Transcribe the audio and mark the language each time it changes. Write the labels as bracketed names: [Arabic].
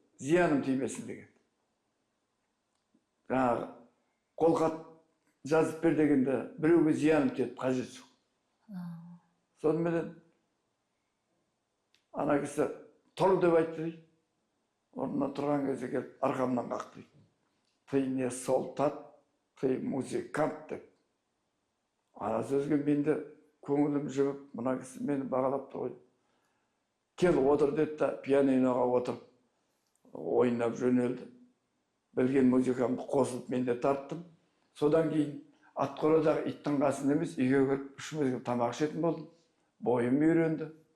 [Kazakh] Зияным тимесін деген. Жаңағы қолхат жазып бер дегенде біреуге зияным тиеді, қажет жоқ. Сонымен ана кісі тұр деп айтты дейді. Орнына тұрған кезде келіп, арқамнан қақты дейді. [Russian] Ты не солдат, ты музыкант деп. [Kazakh] Ана сөзге менде көңілім жібіп, мына кісі мені бағалап тұр ғой. Кел отыр деді да, пианиноға отырып, ойнап жөнелді. Білген музыкамды қосылып мен де тарттым. Содан кейін Атқорадағы иттің қасын емес, үйге кіріп 3 мезгіл тамақ ішетін болдым. Бойым үйренді.